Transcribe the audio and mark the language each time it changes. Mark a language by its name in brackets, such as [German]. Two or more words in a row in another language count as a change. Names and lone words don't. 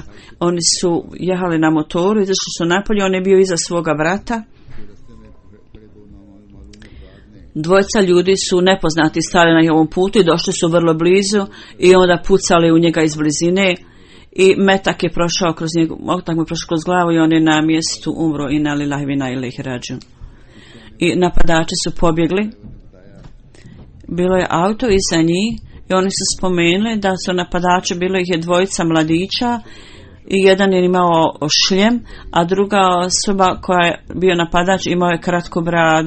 [Bosnian] Oni su jehali na motoru, izašli su napolje, on je bio iza svoga brata. 2 ljudi su nepoznati stali na ovom putu i došli su vrlo blizu i onda pucali u njega iz blizine. I metak je prošao kroz glavu i on je na mjestu umro i na [Arabic] لله وإنا إليه راجعون. [Bosnian] I napadači su pobjegli. Bilo je auto iza njih i oni su spomenuli da su napadači, bilo ih je 2 mladića i jedan je imao šljem, a druga osoba koja je bio napadač imao je kratku bradu.